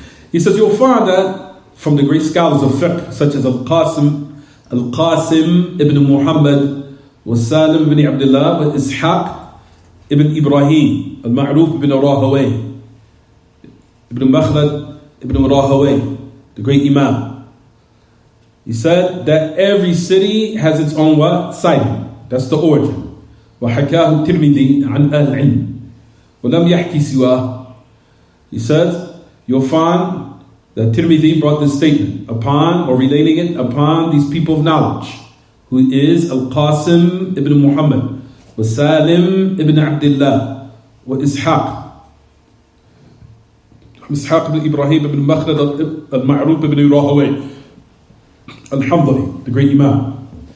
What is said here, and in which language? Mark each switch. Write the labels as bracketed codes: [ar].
[en] He says you'll find that from the great scholars of fiqh, such as Al-Qasim ibn Muhammad, wa Salim ibn Abdullah, wa Ishaq ibn Ibrahim, Al-Ma'ruf ibn Rahawayh, Ibn Makhlad ibn Rahawayh, the great Imam. He said that every city has its own what? Sighting. That's the origin. [ar] وحكاه الترمذي عن أهل العلم ولم يحكي سواه. [en] He says you'll find that Tirmidhi brought this statement upon, or relating it upon, these people of knowledge, who is Al-Qasim ibn Muhammad, wa Salim ibn Abdullah, wa Ishaq ibn Ibrahim ibn Makhlad al-Ma'ruf ibn Rahawayh al-Hamzah, the great Imam.